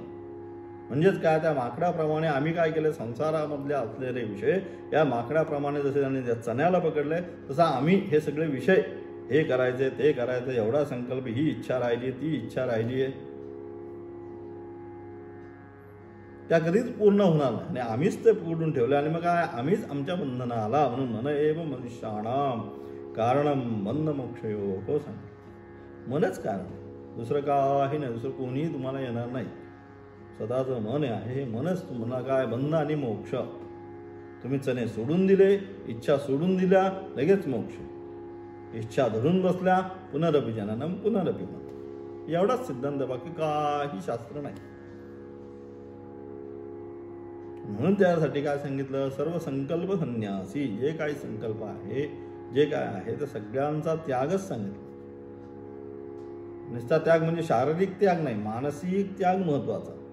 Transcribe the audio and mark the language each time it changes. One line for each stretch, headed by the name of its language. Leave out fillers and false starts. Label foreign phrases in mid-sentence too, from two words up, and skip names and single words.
Marathi: म्हणजेच काय, त्या माकडाप्रमाणे आम्ही काय केलं, संसारामधले असलेले विषय या माकडाप्रमाणे जसे त्यांनी त्या चण्याला पकडले तसं आम्ही हे सगळे विषय, हे करायचे ते करायचं, एवढा संकल्प, ही इच्छा राहिली ती इच्छा राहिली आहे, त्या कधीच पूर्ण होणार नाही. आणि आम्हीच ते पकडून ठेवले. आणि मग काय, आम्हीच आमच्या बंधनाला, म्हणून
Sanskrit: मन एव मनुष्याणाम कारणम बंध मोक्षयो
Marathi: हो सांग. मनच कारण, दुसरं काही नाही, दुसरं कोणीही तुम्हाला येणार नाही. स्वतःचं मन आहे, हे मनच तुम्हाला काय बंध आणि मोक्ष. तुम्ही चणे सोडून दिले, इच्छा सोडून दिल्या, लगेच मोक्ष. इच्छा धरून बसल्या,
Sanskrit: पुनरपि जननम पुनरपि मरण.
Marathi: एवढाच सिद्धांत, बाकी काही शास्त्र नाही. म्हणून त्यासाठी काय सांगितलं,
Sanskrit: सर्व संकल्प संन्यासी.
Marathi: जे काही संकल्प आहे, जे काय आहे ते सगळ्यांचा त्यागच सांगितलं. नुसता त्याग म्हणजे शारीरिक त्याग नाही, मानसिक त्याग महत्वाचा.